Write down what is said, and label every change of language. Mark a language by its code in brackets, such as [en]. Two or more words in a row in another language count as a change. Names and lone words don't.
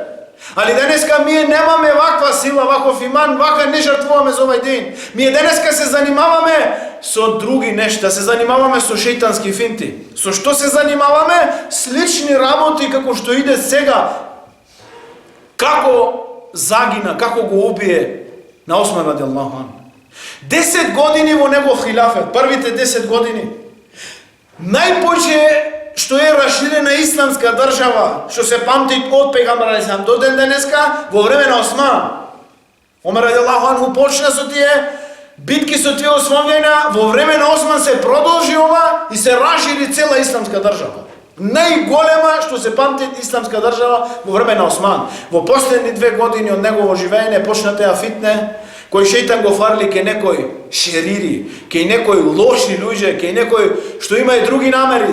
[mk] Али денеска ние немаме ваква сила, ваков иман, вака не жртвуваме за овој дин. Ние денеска се занимаваме со други нешта, се занимаваме со шејтански финти. Со што се занимаваме? Слични работи како што иде сега. Како загина, како го убие на Осман [ar] رضي الله عنه. [mk] 10 години во негов хилафет, првите 10 години. Најпоќе што е расширена исламска држава, што се памти од пегамбер алейхиссалам до ден денеска, во време на Осман. Омер [ar] رضي الله عنه [mk] почна со тие битки, со тие освојувања, во време на Осман се продолжи ова и се расшири цела исламска држава. Најголема што се памти исламска држава во време на Осман. Во последни 2 години од негово живење почна теа фитне, кој шејтан го фарли ке некој шерири, ке некој лоши луѓе, ке некој што има и други намери.